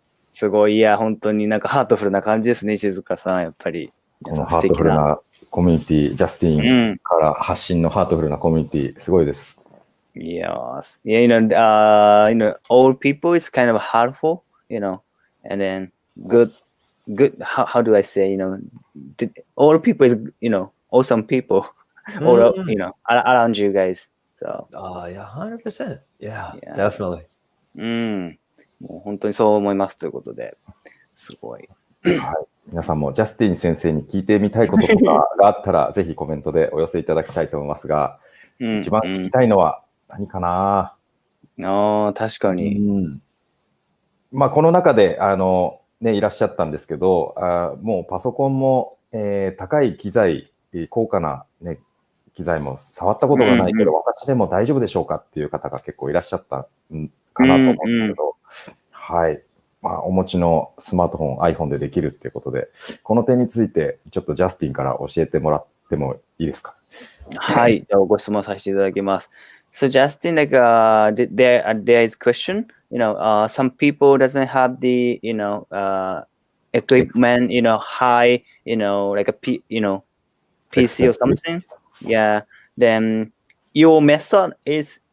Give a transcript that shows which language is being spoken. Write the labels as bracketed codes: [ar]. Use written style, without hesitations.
[ja] すごい、いや、本当になんかハートフルな感じですね、静香さん、やっぱり。このハートフルなコミュニティ、ジャスティンから発信のハートフルなコミュニティ、すごいです。 [en] Yes. Old people is kind of hurtful, and then good, how do I say, old people is, awesome people, all, around you guys. So. Yeah, 100%. Yeah, definitely. [ja] もう本当にそう思いますということで、すごい。はい、皆さんもジャスティン先生に聞いてみたいこととかがあったら、ぜひコメントでお寄せいただきたいと思いますが、一番聞きたいのは何かな？確かに。この中でいらっしゃったんですけど、もうパソコンも、高い機材、高価な、機材も触ったことがないけど、私でも大丈夫でしょうかっていう方が結構いらっしゃったかなと思うんですけど、はい。お持ちのスマートフォン、iPhone でできるっていうことで、この点についてちょっとジャスティンから教えてもらってもいいですか？はい。じゃあご質問させていただきます。 [en] So Justin, like there is question, some people doesn't have the, equipment, high, like a PC or something. Yeah. Then your method is,